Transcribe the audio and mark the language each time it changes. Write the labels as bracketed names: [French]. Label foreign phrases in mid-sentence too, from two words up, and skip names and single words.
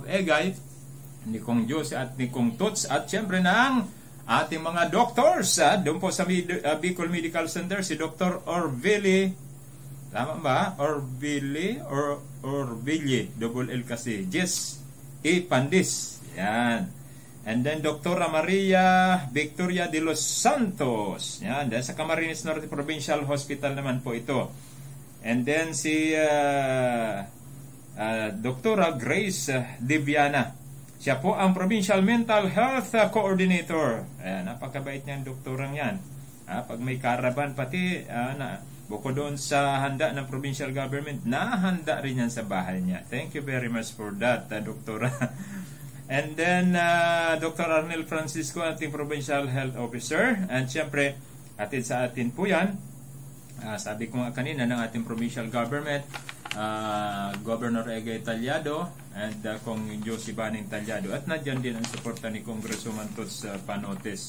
[Filipino] Egay, ni Kong Diyos at ni Kong Tots, at siyempre ng ating mga doctors. Doon po sa Bicol Medical Center, si Dr. Orville, tama ba? Orville, double L kasi, Jess E. Pandis. Yan. [English] And then [Filipino] Dr. Maria Victoria de los Santos. Yan, dahil sa Camarines Norte Provincial Hospital naman po ito. [English] And then [Filipino] si Dr. Grace Diviana. Siya po ang [English] Provincial Mental Health Coordinator. [Filipino] Ayan, napakabait niyan, doktorang yan. Pag may caravan pati, bukod doon sa handa ng [English] provincial government, [Filipino] nahanda rin yan sa bahay niya. [English] Thank you very much for that, doktora. And then, [Filipino] Dr. Arnel Francisco, ating [English] Provincial Health Officer. [Filipino] And siyempre, atid sa atin po yan. Sabi ko nga kanina ng ating [English] provincial government, [Filipino] Governor Egay Talyado and Kong Josie Baning Talyado. At nadyan din ang suporta ni Congresswoman Tots Panotes.